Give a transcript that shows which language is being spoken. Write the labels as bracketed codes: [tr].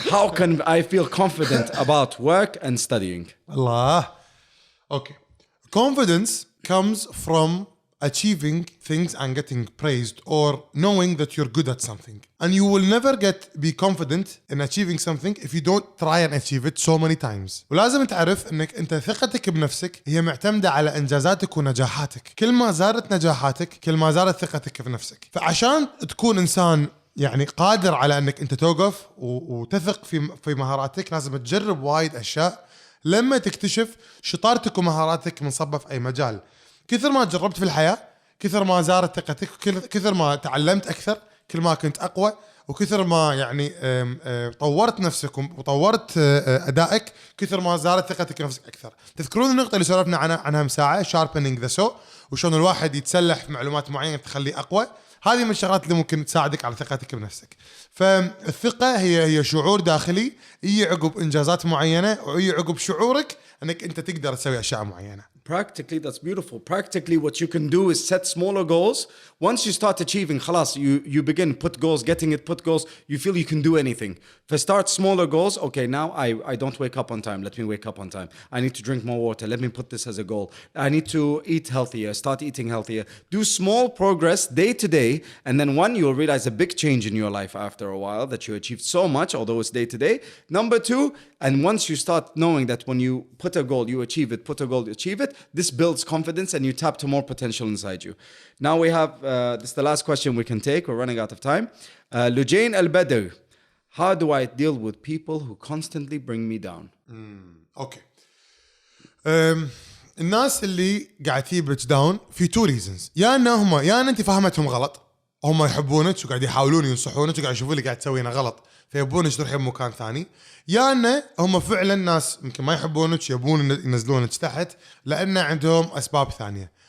[en] How can I feel confident about work and studying? Allah. Okay. Confidence comes from achieving things and getting praised or knowing that you're good at something. And you will never be confident in achieving something if you don't try and achieve it so many times. [ar] ولازم تعرف انك انت ثقتك بنفسك هي معتمدة على انجازاتك ونجاحاتك. كل ما زادت نجاحاتك كل ما زادت ثقتك في نفسك. فعشان تكون انسان يعني قادر على انك انت توقف وتثق في مهاراتك لازم تجرب وايد اشياء لما تكتشف شطارتك ومهاراتك منصبة في اي مجال. كثر ما جربت في الحياة كثر ما زادت ثقتك، كثر ما تعلمت أكثر كل ما كنت أقوى، وكثر ما يعني طورت نفسك وطورت أدائك كثر ما زادت ثقتك في نفسك أكثر. تذكرون النقطة اللي سولفنا عنها من ساعة [en] Sharpening the saw، [ar] وشون الواحد يتسلح في معلومات معينة تخليه أقوى. هذه من الشغلات اللي ممكن تساعدك على ثقتك بنفسك. فالثقة هي شعور داخلي يجي عقب إنجازات معينة ويجي عقب شعورك أنك أنت تقدر تسوي أشياء معينة. [en] Practically, that's beautiful. Practically, what you can do is set smaller goals. Once you start achieving, خلاص, you begin, put goals, put goals, you feel you can do anything. Start smaller goals. Okay, now I don't wake up on time. Let me wake up on time. I need to drink more water. Let me put this as a goal. I need to eat healthier. Start eating healthier. Do small progress day to day. And then one, you'll realize a big change in your life after a while that you achieved so much, although it's day to day. Number two, and once you start knowing that when you put a goal, you achieve it, put a goal, you achieve it, this builds confidence and you tap to more potential inside you. Now we have, this is the last question we can take. We're running out of time. Lujain Al-Badr, how do I deal with people who constantly bring me down? Okay. [ar] الناس اللي قاعد تجيبك [en] down [ar] في [en] Two reasons. [ar] يا ان انت فهمتهم غلط، هم يحبونك وقاعد يحاولون ينصحونك وقاعد يشوفون اللي قاعد تسوينه غلط فيبونك تروحين بمكان ثاني، يا ان هم فعلا ناس يمكن ما يحبونك يبون ينزلونك تحت لان عندهم اسباب ثانيه.